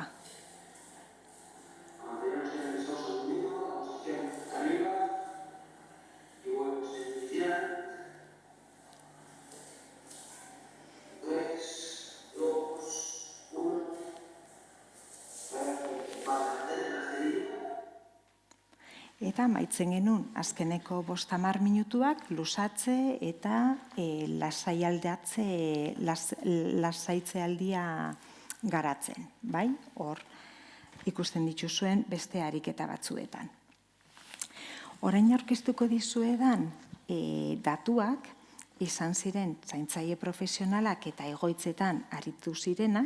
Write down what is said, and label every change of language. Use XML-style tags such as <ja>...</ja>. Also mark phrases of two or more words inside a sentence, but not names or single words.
<es>Mantenemos en el descanso un minuto, la posición arriba, y vuelvo a iniciar. 3, 2, 1. Para mantener la cerilla.</es> <eu>eta maitzen genuen azkeneko 5-10 minutuak lusatze eta lasaitzealdia garatzen, bai? Hor ikusten dituzuen beste ariketa batzuetan. Orain aurkeztuko dizuedan datuak izan ziren zaintzaile profesionalak eta egoitzetan aritu zirenak,</eu>